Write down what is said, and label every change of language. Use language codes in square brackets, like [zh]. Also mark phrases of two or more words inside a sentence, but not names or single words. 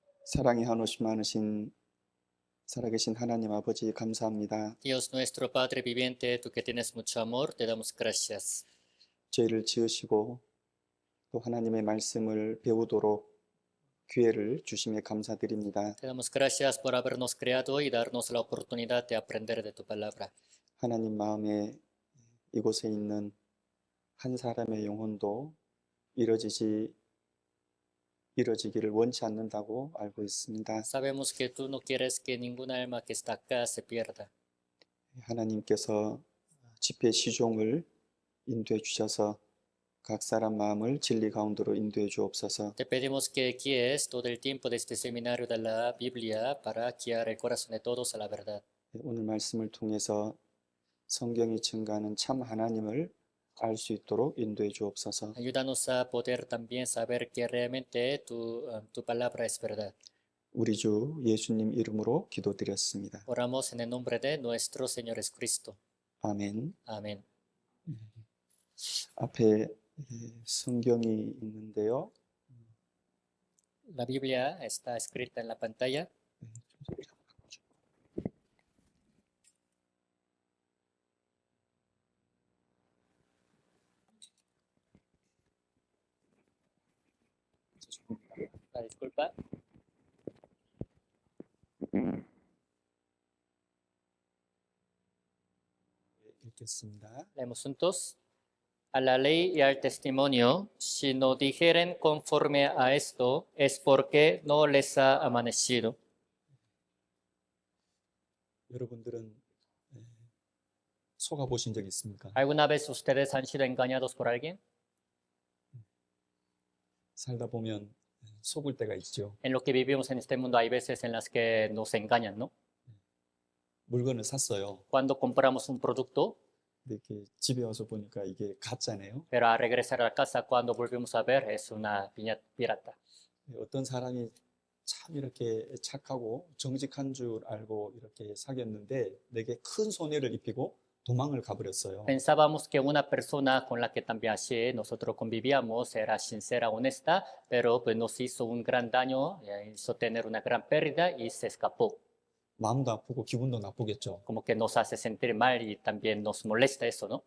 [ko] 사랑이 한없이 많으신 살아계신 하나님 아버지 감사합니다. [es] Dios nuestro Padre viviente, tú que tienes mucho amor, te damos gracias. [ko] 저희를 지으시고 또 하나님의 말씀을 배우도록 기회를 주심에 감사드립니다. [es] Te damos gracias por habernos creado y darnos la oportunidad de aprender de tu palabra. [ko] 하나님 마음에 이곳에 있는 한 사람의 영혼도 이뤄지기를 원치 않는다고 알고 있습니다. [es] Sabemos que tú no quieres que ninguna alma que está acá se pierda. [ko] 하나님께서 집회 시종을 인도해 주셔서 각 사람 마음을 진리 가운데로 인도해 주옵소서. [es] Te pedimos que guíes todo el tiempo de este seminario de la Biblia para guiar el corazón de todos a la verdad. [ko] 오늘 말씀을 통해서 성경이 증가하는 참 하나님을 알 수 있도록 인도해 주옵소서. [es] Ayúdanos a poder también saber que realmente tu palabra es verdad. [ko] 우리 주 예수님 이름으로 기도드렸습니다. [es] Oramos en el nombre de nuestro Señor Jesucristo. [ko] 아멘. [es] Amén. [ko] 앞에 성경이 있는데요. [es] La Biblia está escrita en la pantalla. La disculpa. [ko] 읽겠습니다. [es] Leemos juntos. A la ley y al testimonio, si no dijeren conforme a esto, es porque no les ha amanecido. [ko] 여러분들은 속아 보신 적 있습니까? [es] ¿Alguna vez ustedes han sido engañados por alguien? [ko] 살다 보면 속을 때가 있죠. [es] En lo que vivimos en este mundo hay veces en las que nos engañan, ¿no? [ko] 물건을 샀어요. [es] Cuando compramos un producto, [ko] 근데 이렇게 집에 와서 보니까 이게 가짜네요. [es] pero al regresar a la casa, cuando volvemos a ver, es una piña pirata. [ko] 어떤 사람이 참 이렇게 착하고 정직한 줄 알고 이렇게 사귀었는데 내게 큰 손해를 입히고 도망을 가버렸어요. [es] Pensábamos que una persona con la que también así nosotros convivíamos era sincera, honesta, pero pues nos hizo un gran daño, hizo tener una gran pérdida y se escapó. [ko] 마음도 아프고 기분도 나쁘겠죠. [es] Como que nos hace sentir mal y también nos molesta eso, ¿no?